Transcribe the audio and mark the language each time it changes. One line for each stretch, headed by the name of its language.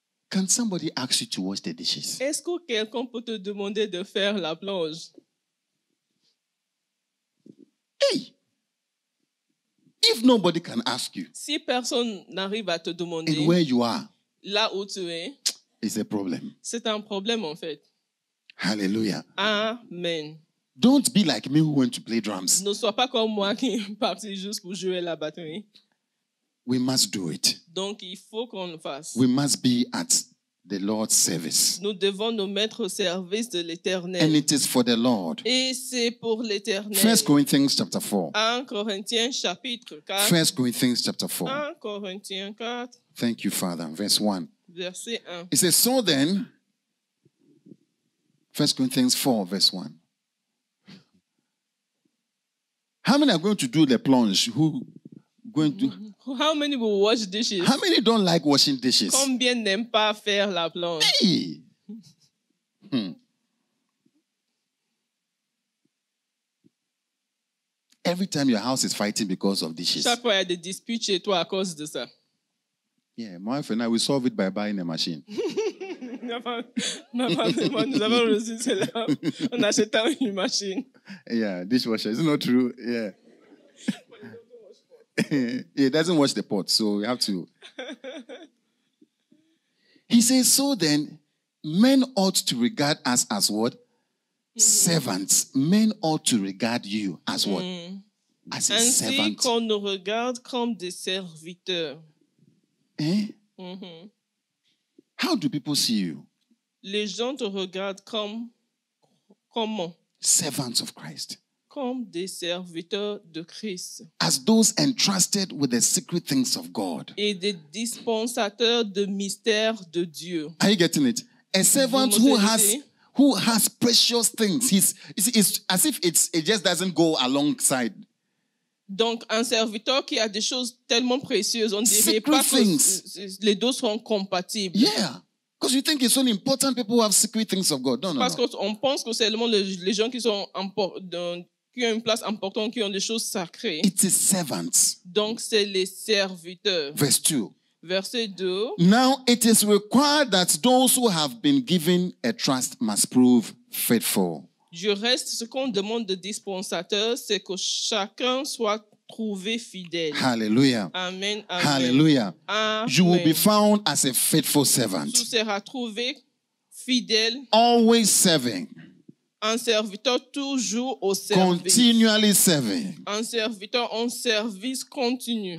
English: Can somebody ask you to wash the dishes?
French: Est-ce que quelqu'un peut te demander de faire la plonge?
English: Hey! If nobody can ask you,
French: Si personne n'arrive à te demander
English: and where you are,
French: là où tu es,
English: it's a problem.
French: c'est un problème en fait. Hallelujah. Amen.
English: Don't be like me who went to play drums.
French: Ne sois pas comme moi qui est parti juste pour jouer la batterie.
English: We must do it.
French: Donc, il faut qu'on le fasse.
English: We must be at the Lord's service.
French: Nous devons nous mettre au service de
English: And
French: l'Éternel.
English: it is for the Lord.
French: Et c'est pour l'Éternel.
English: 1 Corinthians chapter 4.
French: 1 Corinthiens chapitre 4.
English: 1 Corinthians chapter 4.
French: 1 Corinthiens 4,
English: Thank you, Father. Verse 1.
French: verset 1.
English: It says, so then, 1 Corinthians 4, verse 1. How many are going to do the plunge? Who going to? How many will wash dishes? How many don't like washing dishes?
French: Combien n'aiment pas faire la plonge?
English: Hey. Every time your house is fighting because of dishes.
French: Chaque fois, il y a des disputes chez toi à cause de ça.
English: Yeah, my wife and I, we solve it by buying a machine. Ma femme et moi, nous avons reçu cela en achetant une machine. Yeah, dishwasher. Is it not true? Yeah. It doesn't wash the pot, so we have to. He says, so then, men ought to regard us as what? Servants. Men ought to regard you as what? As a
French: Ainsi
English: servant.
French: qu'on nous regarde comme des serviteurs. Eh? Mhm.
English: How do people see you?
French: Les gens te regardent comment?
English: Servants of Christ.
French: Comme des serviteurs de Christ
English: As those entrusted with the secret things of God.
French: et des dispensateurs de mystères de Dieu.
English: Are you getting it? A servant
French: Vous me
English: who has precious things. It's as if it just doesn't go alongside.
French: Donc, un serviteur qui a des choses tellement précieuses, on dirait
English: Secret
French: pas
English: things.
French: que les deux sont compatibles.
English: Yeah. Because you think it's only important people who have secret things of God. No.
French: Parce qu'on pense que c'est seulement les gens qui sont qui ont une place importante, qui ont des choses sacrées.
English: It is servants.
French: Donc, c'est les serviteurs.
English: Verse 2.
French: Verset 2.
English: Now it is required that those who have been given a trust must prove faithful.
French: Du reste, ce qu'on demande de dispensateur, c'est que chacun soit trouvé fidèle. Hallelujah. Amen. Amen. Hallelujah. Amen.
English: You will be found as a faithful servant.
French: Tu seras trouvé fidèle, Always serving. un serviteur toujours au service. Continually serving. Un serviteur en service continu.